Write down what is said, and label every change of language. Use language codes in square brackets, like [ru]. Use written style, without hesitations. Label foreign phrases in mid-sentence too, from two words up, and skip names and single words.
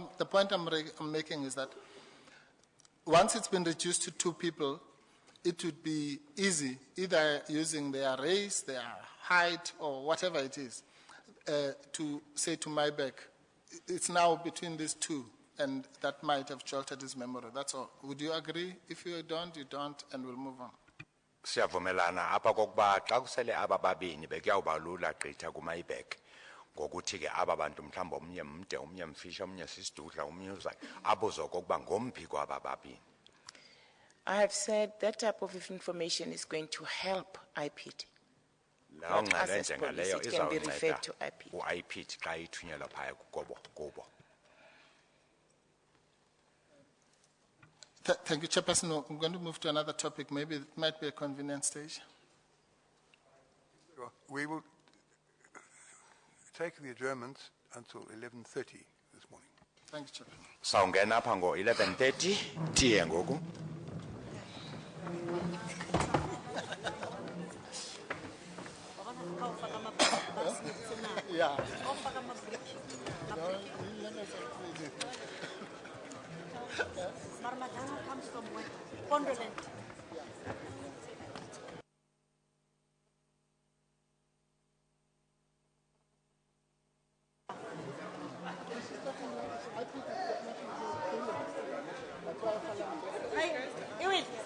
[en] The point I'm making is that once it's been reduced to 2 people, it would be easy, either using their race, their height, or whatever it is, to say to Mayibeck, it's now between these 2, and that might have jolted his memory. That's all. Would you agree? If you don't, and we'll move on. [xh] Siyavumelana apha kokuba xa kusele aba babini bekuyawuba lula gqitha kuMayibeck ngokuthi ke aba bantu mhlawumbe omnye mde omnye mfisha omnye sisidudla omnye uzayo abuze okokuba ngomphi kwaba babini. [en] I have said that type of information is going to help IPID. [xh] Lawo [en] Not us [xh] ngxelo [en] as [xh] enjengaleyo [en] police, it can be referred [xh] izawunceda [en] to IPID. [xh] uIPID xa ithunyelwa phaya kubo. [en] Thank you, Chairperson. I'm going to move to another topic. Maybe it might be a convenient stage. we will take the adjournment until 11:30 this morning. Thank you, Chairperson. [xh] Sawungena apha ngo-11:30 tiye ngoku. [en] Yeah. Marikana comes from where? Pondoland. Hey, Ewan.